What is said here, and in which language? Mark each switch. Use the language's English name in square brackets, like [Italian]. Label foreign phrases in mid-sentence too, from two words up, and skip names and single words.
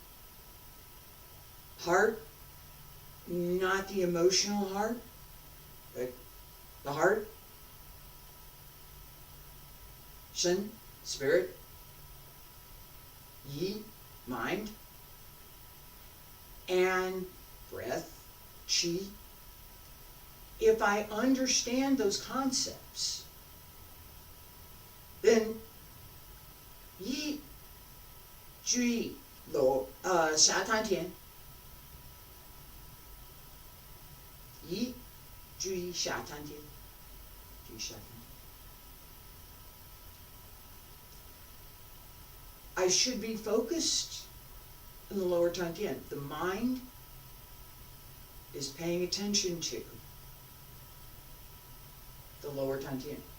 [English] heart, not the emotional heart, but the heart, Shen, spirit, Yi, mind, and breath, Qi. If I understand those concepts, then Yi, [Chinese] Zhi, Lo, Xia Tan Tian, Yi, Zhi, Xia Tan Tian, Zhi, Xia Tan Tian. [English] I should be focused in the lower Tantian. The mind is paying attention to the lower Tantian.